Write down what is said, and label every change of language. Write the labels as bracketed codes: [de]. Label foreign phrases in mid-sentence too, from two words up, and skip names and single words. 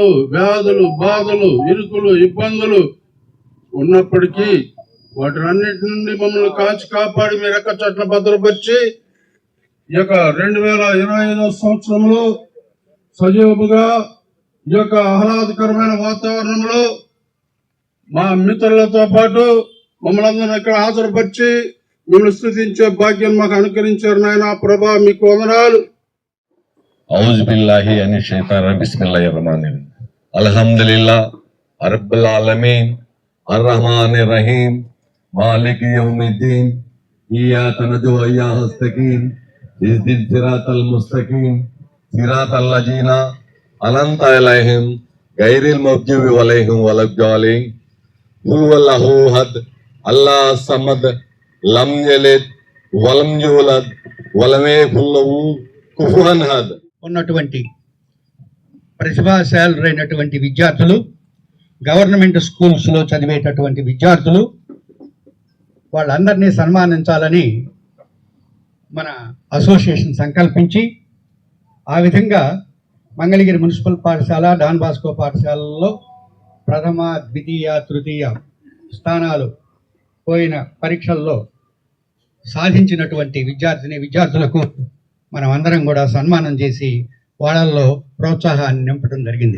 [te] వ్యాధులు, బాధలు, ఇరుకులు, ఇబ్బందులు ఉన్నప్పటికీ వాటినన్నిటి నుండి మమ్మల్ని కాచి కాపాడి మీ రెక్క చట్ల భద్రపరిచి ఈ యొక్క 2025 సంవత్సరంలో సజీవముగా ఈ యొక్క ఆహ్లాదకరమైన వాతావరణంలో మా మిత్రులతో పాటు మమ్మల్ని అందరినీ ఇక్కడ హాజరుపరిచి మిమ్మల్ని స్తుతించే భాగ్యం మాకు అనుకరించారు నాయన. ప్రభా మీకు వందనాలు. [ar] أعوذ بالله من الشيطان بسم الله الرحمن الرحيم الحمد لله رب العالمين الرحمن الرحيم مالك يوم الدين إياك نعبد وإياك نستعين اهدنا الصراط المستقيم صراط الذين أنعمت عليهم غير المغضوب عليهم ولا الضالين قل هو الله أحد الله الصمد لم يلد ولم يولد ولم يكن له كفوا أحد. [te] ఉన్నటువంటి ప్రతిభాశాలురైనటువంటి విద్యార్థులు, [en] government schools [te] చదివేటటువంటి విద్యార్థులు, వాళ్ళందరినీ సన్మానించాలని మన అసోసియేషన్ సంకల్పించి ఆ విధంగా మంగళగిరి మున్సిపల్ పాఠశాల, డాన్ బాస్కో పాఠశాలలో ప్రథమ, ద్వితీయ, తృతీయ స్థానాలు పోయిన పరీక్షల్లో సాధించినటువంటి విద్యార్థులకు మనం అందరం కూడా సన్మానం చేసి వాళ్ళల్లో ప్రోత్సాహాన్ని నింపడం జరిగింది.